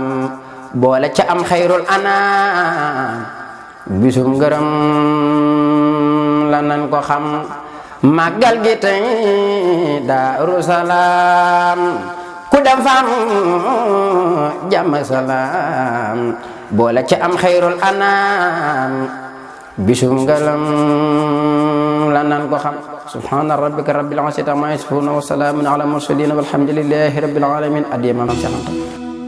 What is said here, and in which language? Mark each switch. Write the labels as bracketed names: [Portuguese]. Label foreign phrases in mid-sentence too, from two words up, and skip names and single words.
[Wolof] boole ca am [Arabic] خير الأنام [Wolof] bisum ngërëm la nan ko xam magal gi tey Daaru Salaam ku dem fa am jàmm ak salaam boole ca am [Arabic] خير الأنام [Wolof] bisum ngërëm la nan ko xam [Arabic] سبحان ربك رب العزة عما يصفون وسلام على المرسلين والحمد لله رب العالمين [Wolof] adiyama